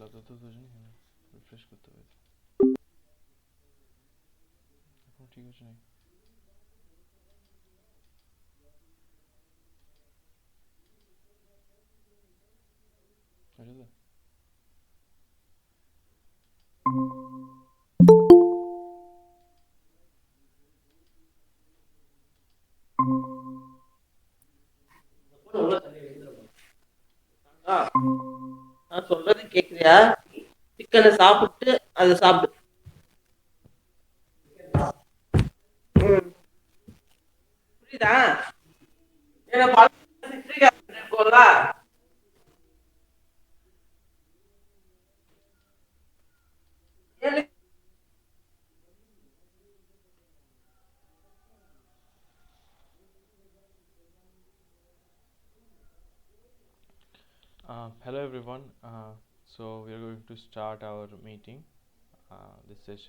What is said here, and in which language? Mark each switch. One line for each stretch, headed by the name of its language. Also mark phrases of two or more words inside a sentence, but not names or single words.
Bangla: করতে জানি রিফ্রেশ করতে হবে এখন ঠিক আছে নাকি আছে তো
Tamil: நான் சொல்றது கேக்குறியா? சிக்கனை சாப்பிட்டு அதை சாப்பிடு. புரியுதா? ஏன்னா
English: citric acid
Tamil: இருக்கும்ல, ஏழு
English: hello everyone. So we are going to start our meeting, this session.